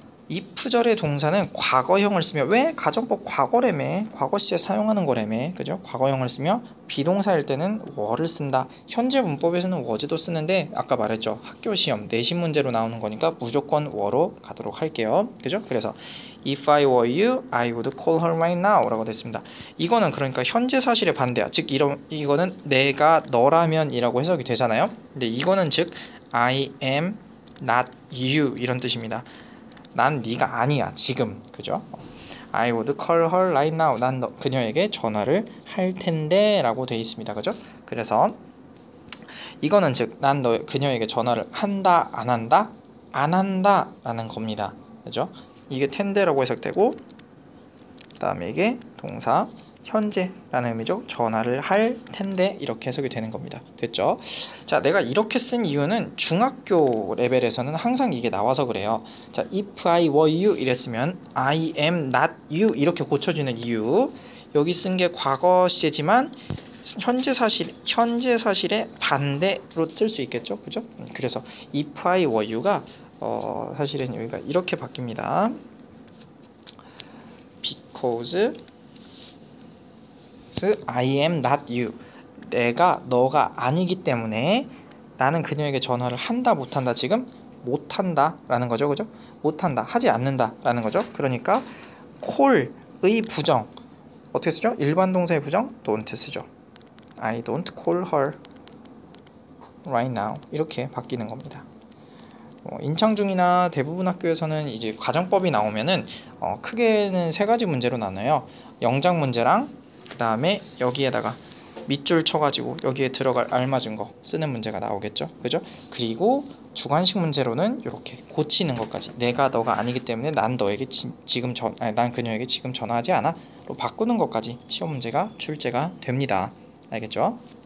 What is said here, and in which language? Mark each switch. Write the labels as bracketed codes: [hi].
[ko] if절의 동사는 과거형을 쓰며 왜 가정법 과거래매 과거 시제 사용하는 거래매 그죠? 과거형을 쓰며 비동사일 때는 were를 쓴다. 현재 문법에서는 was도 쓰는데 아까 말했죠. 학교 시험 내신 문제로 나오는 거니까 무조건 were로 가도록 할게요. 그죠? 그래서 [en] if I were you, I would call her right now [ko] 라고 됐습니다. 이거는 그러니까 현재 사실의 반대야. 즉 이거는 내가 너라면 이라고 해석이 되잖아요. 근데 이거는 즉 [en] I am not you [ko] 이런 뜻입니다. 난 네가 아니야 지금. 그죠? [en] I would call her right now. [ko] 난 그녀에게 전화를 할 텐데 라고 되어 있습니다. 그죠? 그래서 이거는 즉 난 그녀에게 전화를 한다 안 한다? 안 한다 라는 겁니다. 그죠? 이게 텐데라고 해석되고 그 다음에 이게 동사 현재라는 의미죠. 전화를 할 텐데 이렇게 해석이 되는 겁니다. 됐죠? 자, 내가 이렇게 쓴 이유는 중학교 레벨에서는 항상 이게 나와서 그래요. 자, [en] if I were you [ko] 이랬으면 [en] I am not you [ko] 이렇게 고쳐지는 이유. 여기 쓴 게 과거 시제지만 현재 사실의 반대로 쓸 수 있겠죠. 그죠? 그래서 [en] if I were you [ko] 가 사실은 여기가 이렇게 바뀝니다. [en] because I am not you. [ko] 내가 너가 아니기 때문에 나는 그녀에게 전화를 한다 못한다. 지금 못한다 라는 거죠. 그죠? 못한다 하지 않는다 라는 거죠. 그러니까 call의 부정 어떻게 쓰죠? 일반 동사의 부정 don't 쓰죠. [en] I don't call her right now [ko] 이렇게 바뀌는 겁니다. 인창중이나 대부분 학교에서는 이제 가정법이 나오면은 크게는 세 가지 문제로 나눠요. 영작 문제랑 그 다음에 여기에다가 밑줄 쳐가지고 여기에 들어갈 알맞은 거 쓰는 문제가 나오겠죠. 그죠? 그리고 주관식 문제로는 이렇게 고치는 것까지 내가 너가 아니기 때문에 난 너에게 난 그녀에게 지금 전화하지 않아 로 바꾸는 것까지 시험 문제가 출제가 됩니다. 알겠죠?